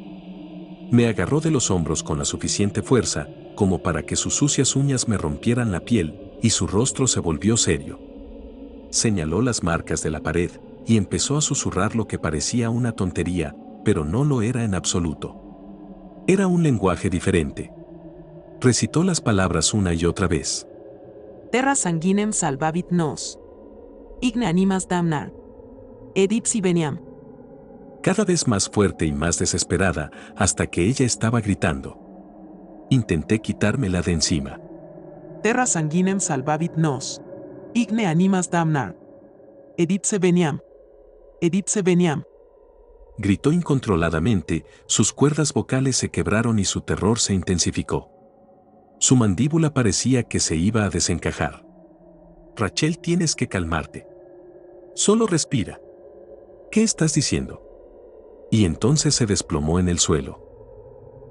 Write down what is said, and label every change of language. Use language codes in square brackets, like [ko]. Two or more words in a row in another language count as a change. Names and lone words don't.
[es] Me agarró de los hombros con la suficiente fuerza como para que sus sucias uñas me rompieran la piel y su rostro se volvió serio. Señaló las marcas de la pared y empezó a susurrar lo que parecía una tontería, pero no lo era en absoluto. Era un lenguaje diferente. Recitó las palabras una y otra vez. [la] Terra sanguinem salvavit nos. Igne animas damnar. Edipsi veniam. [es] Cada vez más fuerte y más desesperada, hasta que ella estaba gritando. Intenté quitármela de encima. [la] Terra sanguinem salvavit nos. Igne animas damnar. Edipse veniam. Edipse veniam. [es] Gritó incontroladamente, sus cuerdas vocales se quebraron y su terror se intensificó. Su mandíbula parecía que se iba a desencajar. Rachel, tienes que calmarte. Solo respira. ¿Qué estás diciendo? Y entonces se desplomó en el suelo.